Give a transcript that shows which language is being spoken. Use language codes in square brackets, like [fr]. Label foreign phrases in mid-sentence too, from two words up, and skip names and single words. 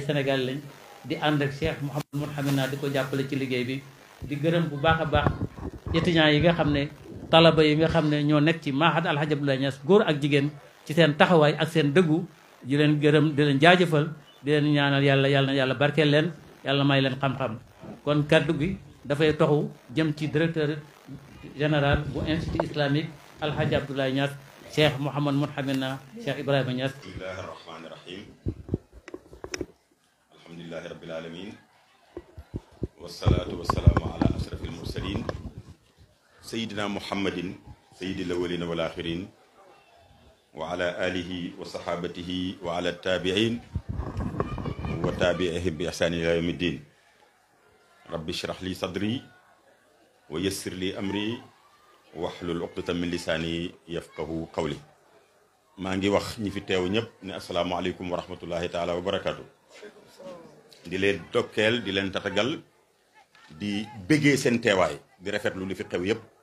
[wo] Sénégal lañ di ànd ak Cheikh Mouhamad Moulhamina di ko jàppale ci liggéey bi di gërëm bu baax a baax étudiants yi nga xam ne talaba yi nga xam ne ñoo nekk ci Mahad Al Hadj Abdoulaye Niass góor ak jigéen ci seen taxawaay ak seen dëggu di leen gërëm di leen jaajëfal di leen ñaanal yàlla barkeel leen yàlla may leen xam-xam kon kaddu gi dafay toxu jëm ci [fr] directeur général [wo] bu [fr] institut islamique [wo] Al Hadj Abdoulaye Niass Cheikh Mouhamad Moulhamina Cheikh Ibrahima Niass. [ar] بسم الله الرحمن الرحيم الحمد لله رب العالمين والصلاة والسلام على أشرف المرسلين سيدنا محمد سيد الأولين والآخرين و على آله وصحابته وعلى التابعين وتابعيهم بإحسان إلى يوم الدين رب اشرح لي صدري ويسر لي أمري واحلل عقدة من لساني يفقهوا قولي [wo] maa ngi wax ñi fi teew ñëpp ne [ar] السلام عليكم ورحمة الله تعالى وبركاته [wo] di leen dokkeel di leen tatagal di bëggee seen teewaay di rafetlu li fi xew yëpp